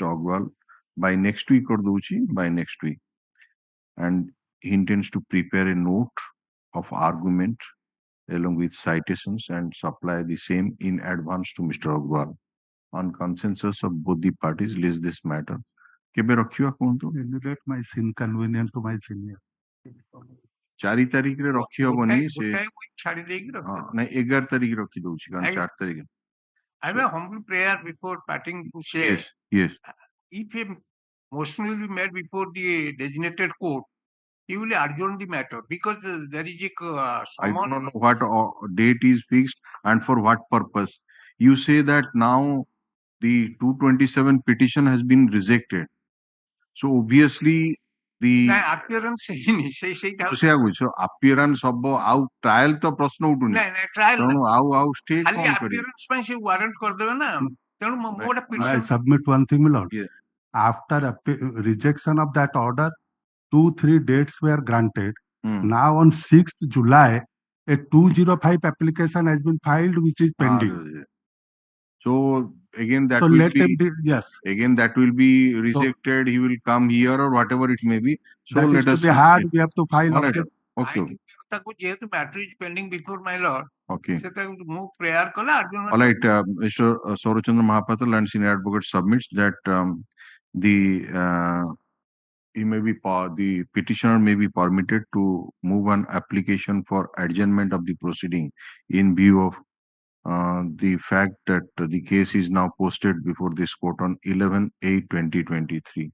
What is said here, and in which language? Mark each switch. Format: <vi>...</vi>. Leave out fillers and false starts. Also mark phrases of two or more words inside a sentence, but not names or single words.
<en>Agrawal by next week or by next week, and he intends to prepare a note of argument along with citations and supply the same in advance to Mr. Agrawal. On consensus of both the parties, list this matter.</en> <or>କେବେ ରଖିବା କୁହନ୍ତୁ?</or> <en>Relate my inconvenience to my senior.</en> <or>4 ତାରିଖରେ ରଖି ହବନି ସେ ଛାଡି ଦେଇକି ନା 11 ତାରିଖ ରଖି ଦଉଛି କାରଣ 4 ତାରିଖ</or> <en>I have a humble prayer before parting to say, yes. If a motion will be made before the designated court, he will adjourn the matter because there is a I don't know what date is fixed and for what purpose. You say that now the 227 petition has been rejected. So obviously the</en> <or>appearance ହେଇନି ସେଇଆ କହୁଛ appearance ହବ ଆଉ trial ତ ପ୍ରଶ୍ନ ଉଠୁନି trial ତେଣୁ ଆଉ stay ଖାଲି appearance ପାଇଁ ସେ warrant କରିଦେବେ ନା ତେଣୁ ମୁଁ ଗୋଟେ</or> <en>I submit one thing, my lord. After rejection of that order, 2-3 dates were granted. Now on 6th July, a 205 application has been filed, which is pending. So again that will be yes. Again that will be rejected. He will come here or whatever it may be. So that let us be hard. We have to file. Okay.</en> <or>ତାକୁ ଯେହେତୁ</or> <en>matter is pending before my lord. Okay.</en> <or>ସେ ତାକୁ ମୁଁ prayer କଲା adjournment.</or> <en>All right, Mr. Sorochandra Mahapatra, Land Senior Advocate, submits that the petitioner may be permitted to move an application for adjournment of the proceeding in view of the fact that the case is now posted before this court on 11/8/2023.</en>